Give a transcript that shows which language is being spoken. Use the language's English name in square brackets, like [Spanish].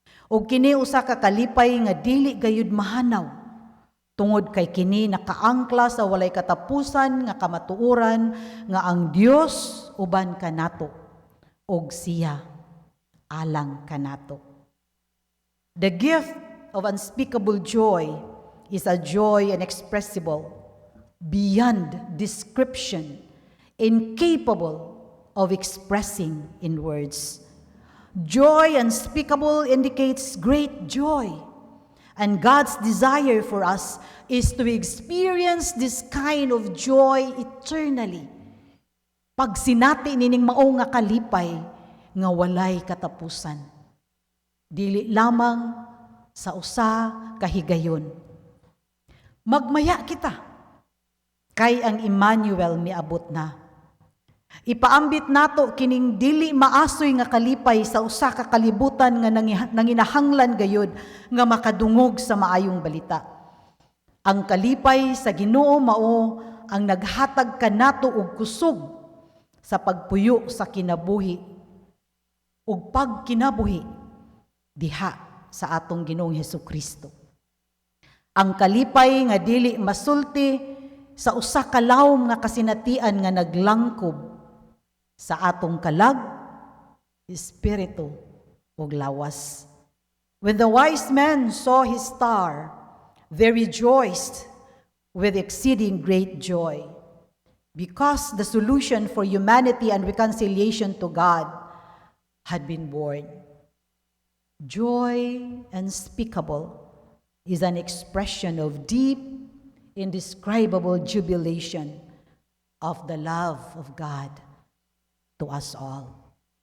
[Cebuano] Ug kini usa ka kalipay nga dili gayud mahanaw, tungod kay kini nakaangkla sa walay katapusan nga kamatuoran nga ang Dios uban kanato ug siya alang kanato. [English] The gift of unspeakable joy is a joy inexpressible, beyond description, incapable of expressing in words. Joy unspeakable indicates great joy. And God's desire for us is to experience this kind of joy eternally. [Cebuano] Pag sinati nining mao nga kalipay nga walay katapusan, dili lamang sa usa ka higayon. Magmaya kita, kay ang Emmanuel miabot na. Ipaambit nato kining dili maasoy nga kalipay sa usa ka kalibutan nga nanginahanglan gayud nga makadungog sa maayong balita. Ang kalipay sa Ginoo mao ang naghatag kanato og kusog sa pagpuyo sa kinabuhi ug pagkinabuhi diha sa atong Ginoong Hesukristo. Ang kalipay nga dili masulti sa usa ka lawom nga kasinatian nga naglangkob sa atong kalag, espiritu ug lawas. [English] When the wise men saw his star, they rejoiced with exceeding great joy, because the solution for humanity and reconciliation to God had been born. Joy unspeakable is an expression of deep, indescribable jubilation of the love of God to us all.